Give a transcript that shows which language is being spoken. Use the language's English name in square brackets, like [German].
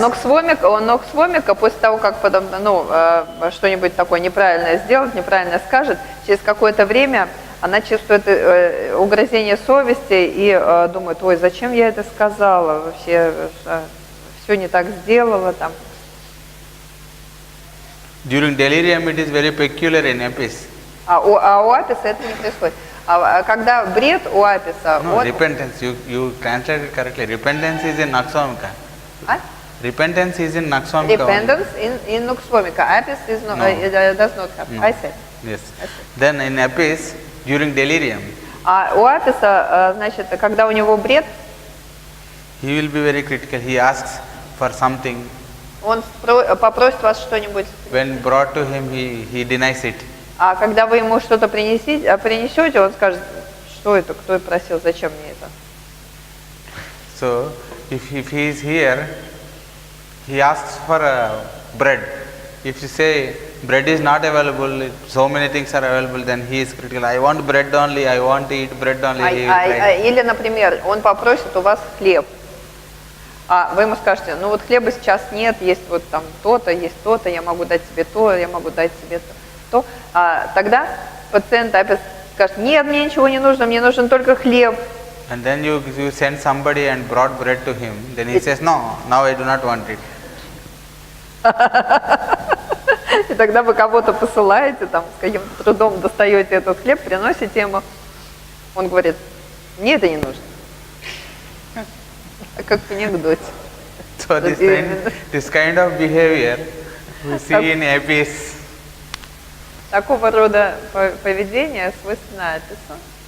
[Russian] Но Ксвомика после того, как что-нибудь такое неправильное сделает, неправильно скажет, через какое-то время она чувствует угрызение совести и думает, ой, зачем я это сказала, вообще все не так сделала там. [English] During delirium it is very peculiar in Apis. [Russian] А у Аписа это не происходит. А когда бред у Аписа... [English] No, repentance, you translated correctly. Repentance is in Nakswamika. Repentance is in Nakswamika. Repentance in Nakswamika. Apis is not, does not happen. I said. Yes. Then in Apis, during delirium, [Russian] а у Аписа, значит, когда у него бред, [English] he will be very critical. He asks for something. [Russian] Он попросит вас что-нибудь. [English] When brought to him, he denies it. [Russian] А когда вы ему что-то принесете, он скажет, что это, кто просил, зачем мне это. [English] So, if he is here, he asks for bread. If you say bread is not available, so many things are available, then he is critical. I want bread only, I want to eat bread only. [Russian] Или, например, он попросит у вас хлеб. А вы ему скажете, ну вот хлеба сейчас нет, есть вот там то-то, есть то-то, я могу дать тебе то, я могу дать тебе то. Тогда пациент опять скажет, нет, мне ничего не нужно, мне нужен только хлеб. [English] And then you send somebody and brought bread to him. Then he says, no, now I do not want it. [Russian] И тогда вы кого-то посылаете, там, с каким-то трудом достаете этот хлеб, приносите ему. Он говорит, мне это не нужно. Как в анекдоте. [English] So this kind of behavior we see in Apis. [Russian] Такого рода поведение свойственно Апису.